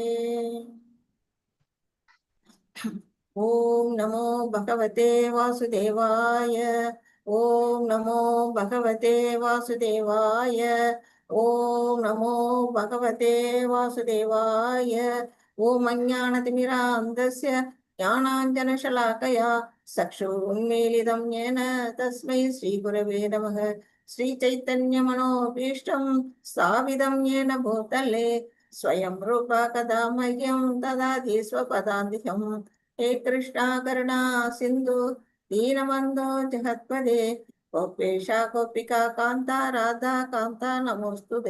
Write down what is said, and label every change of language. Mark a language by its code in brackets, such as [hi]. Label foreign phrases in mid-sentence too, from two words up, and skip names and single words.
[sa] ओम् नमो भगवते वासुदेवाय, ओम् नमो भगवते वासुदेवाय, ओम् नमो भगवते वासुदेवाय. ओम् अज्ञानतिमिरान्धस्य ज्ञानाञ्जनशलाकया चक्षुरुन्मीलितं येन तस्मै श्रीगुरवे नमः. श्रीचैतन्यमनोभीष्टं स्थापितं येन भूतले स्वयं रूपा कदा मह्यं ददाति स्वपदान्तिकम्. हे कृष्णा करुणा सिन्धु दीनबन्धो जगत्पदे गोपेशा गोपिका कान्ता राधा कान्ता नमोऽस्तुते.